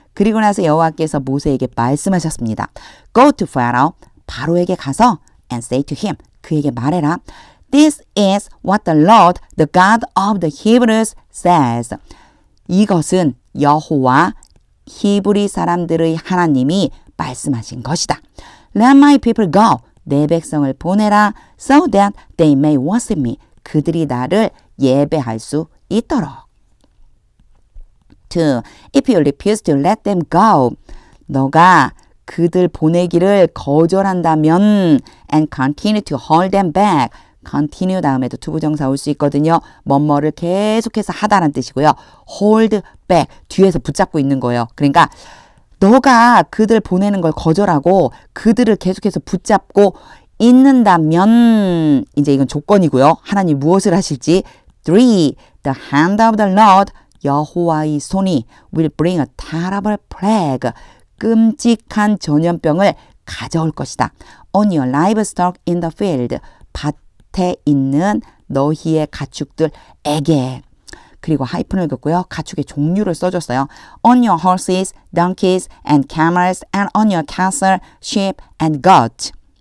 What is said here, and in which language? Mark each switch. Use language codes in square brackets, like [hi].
[ko] 그리고 나서 여호와께서 모세에게 말씀하셨습니다. [en] Go to Pharaoh. [ko] 바로에게 가서 [en] and say to him. [ko] 그에게 말해라. [en] This is what the Lord, the God of the Hebrews says. [ko] 이것은 여호와 히브리 사람들의 하나님이 말씀하신 것이다. [en] Let my people go. [ko] 내 백성을 보내라. [en] So that they may worship me. [ko] 그들이 나를 예배할 수 있도록. 2. [en] If you refuse to let them go. [ko] 너가 그들 보내기를 거절한다면 [en] and continue to hold them back. [ko] continue 다음에도 투부정사 올 수 있거든요. 뭐뭐를 계속해서 하다라는 뜻이고요. hold back 뒤에서 붙잡고 있는 거예요. 그러니까 너가 그들 보내는 걸 거절하고 그들을 계속해서 붙잡고 있는다면 이제 이건 조건이고요. 하나님 무엇을 하실지 3. [en] The hand of the Lord [ko] 여호와의 손이 [en] will bring a terrible plague [ko] 끔찍한 전염병을 가져올 것이다. [en] On your livestock in the field [ko] 밭에 있는 너희의 가축들에게 그리고 하이픈을 긋고요. 가축의 종류를 써줬어요. [en] On your horses, donkeys, and camels, and on your cattle, sheep, and goats.